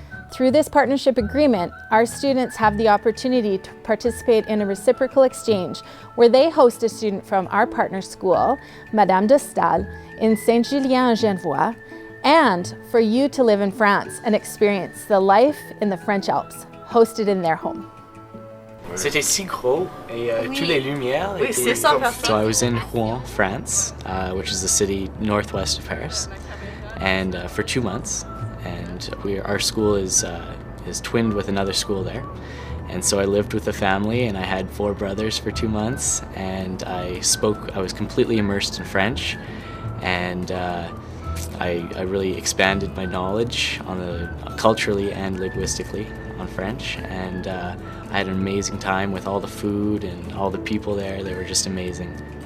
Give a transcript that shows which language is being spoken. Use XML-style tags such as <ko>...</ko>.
<en>Through this partnership agreement, our students have the opportunity to participate in a reciprocal exchange where they host a student from our partner school, Madame de Staël, in Saint-Julien-en-Genevois, and for you to live in France and experience the life in the French Alps, hosted in their home.</en> <fr>C'était si gros et toutes les lumières. Oui, c'est ça.</fr> <en>So I was in Rouen, France, which is the city northwest of Paris, and for 2 months. And our school is twinned with another school there. And so I lived with a family, and I had 4 brothers for 2 months, and I was completely immersed in French, and I really expanded my knowledge culturally and linguistically on French, and I had an amazing time with all the food and all the people there. They were just amazing.</en>